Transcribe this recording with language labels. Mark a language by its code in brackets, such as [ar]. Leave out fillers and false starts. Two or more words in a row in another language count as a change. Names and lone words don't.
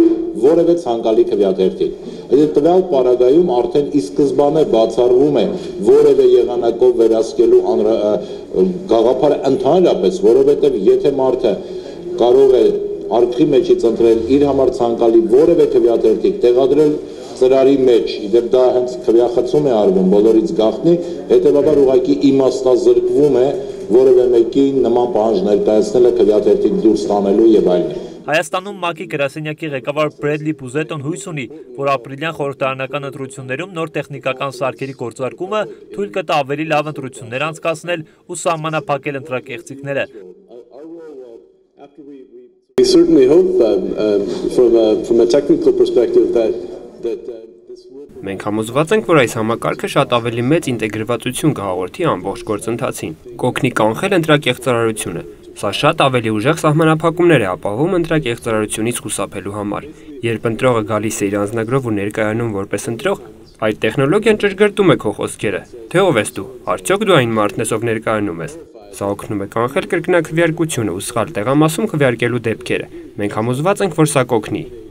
[hy] որևէ ցանկալի քվեաթերթիկ։ Այդ տվյալ պարագայում արդեն ի սկզբանե բացառվում է որևէ եղանակով վերահսկելու գաղափարը ընդհանրապես, որովհետև եթե մարդը կարող է արկղի մեջից ընտրել իր համար ցանկալի որևէ քվեաթերթիկ, տեղադրել ծրարի մեջ, իդեպ դա հենց քվեախցում է արվում բոլորից գաղտնի, հետևաբար ուղղակի իմաստազրկվում է որևէ մեկի նման պահանջ ներկայացնելը քվեաթերթիկ դուրս տանելու եւ այլն։ Հայաստանում ՄԱԿ-ի գրասենյակի ղեկավար Բրեդլի Բուզետոն հույս ունի, որ ապրիլյան խորհրդարանական ընտրություններում նոր տեխնիկական սարքերի գործարկումը թույլ կտա ավելի լավ ընտրություններ անցկացնել ու սահմանափակել ընտրակեղծիքները։ [en] We certainly hope from a technical perspective that [hy] Մենք համոզված ենք, որ այս համակարգը շատ ավելի մեծ ինտեգրվածություն կհաղորդի ամբողջ գործընթացին, կօգնի կանխել ընտրակեղծարարությունը, Սա շատ ավելի ուժեղ սահմանափակումներ է ապահովում ընտրակեղծ ծրարությունից խուսափելու համար։ Երբ ընտրողը գալիս է իր անձնագրով ու ներկայանում որպես ընտրող, այդ տեխնոլոգիան ճշգրտում է քո խոսքերը, թե ով ես դու, արդյոք դու այն մարդն ես, ով ներկայանում ես։ Սա օգնում է կանխել կրկնակվյարկությունը ու սխալ տեղամասում քվեարկելու դեպքերը։ Մենք համոզված ենք, որ սա կօգնի։